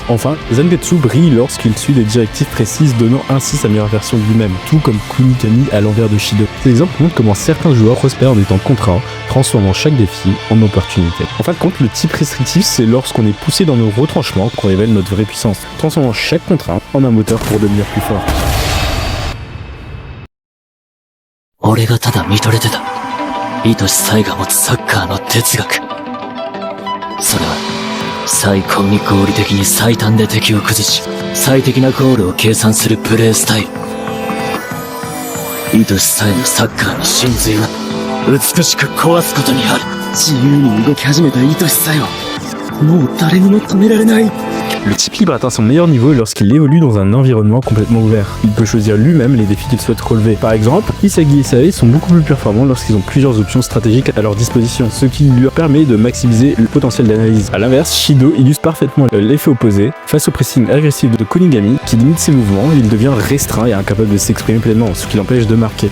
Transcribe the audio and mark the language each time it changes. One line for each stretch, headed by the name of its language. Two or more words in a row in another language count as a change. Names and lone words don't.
French: Enfin, Zangetsu brille lorsqu'il suit des directives précises, donnant ainsi sa meilleure version de lui-même, tout comme Kunikami à l'envers de Shido. Ces exemples montrent comment certains joueurs prospèrent en étant contraints, transformant chaque défi en opportunité. En fin de compte, le type restrictif, c'est lorsqu'on est poussé dans nos retranchements qu'on révèle notre vraie puissance, transformant chaque contrainte en un moteur pour devenir plus fort.
Japanese: 俺がただ見とれてた愛しさえが持つサッカーの哲学。それは最高に合理的に最短で敵を崩し最適なゴールを計算するプレースタイル。愛しさえのサッカーの真髄は美しく壊すことにある。自由に動き始めた愛しさえはもう誰にも止められない。
French: Le type libre atteint son meilleur niveau lorsqu'il évolue dans un environnement complètement ouvert. Il peut choisir lui-même les défis qu'il souhaite relever. Par exemple, Isagi et Sae sont beaucoup plus performants lorsqu'ils ont plusieurs options stratégiques à leur disposition, ce qui leur permet de maximiser le potentiel d'analyse. A l'inverse, Shido illustre parfaitement l'effet opposé. Face au pressing agressif de Kunigami, qui limite ses mouvements, il devient restreint et incapable de s'exprimer pleinement, ce qui l'empêche de marquer.